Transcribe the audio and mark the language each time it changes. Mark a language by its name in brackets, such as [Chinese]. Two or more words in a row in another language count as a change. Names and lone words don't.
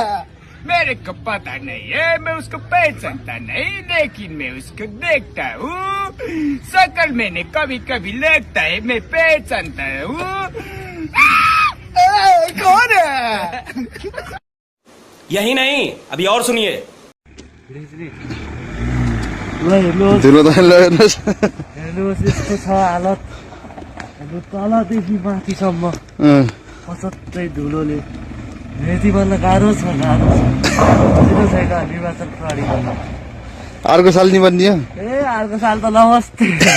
[Hindi] मेरे को पता नहीं है मैं उसको पहचानता नहीं लेकिन मैं उसको देखता हूँ शकल मैंने कभी कभी लगता है मैं पहचानता हूँ कौन है यही नहीं अभी और सुनिए [Nepali] हेर्नुहोस् यस्तो छ हालत तलदेखि माथिसम्म पचत्तै धुलोले मेथी बन्न गाह्रो छ छैन निर्वाचन प्रहरी अर्को साल निबन्धियो अर्को साल त नमस्ते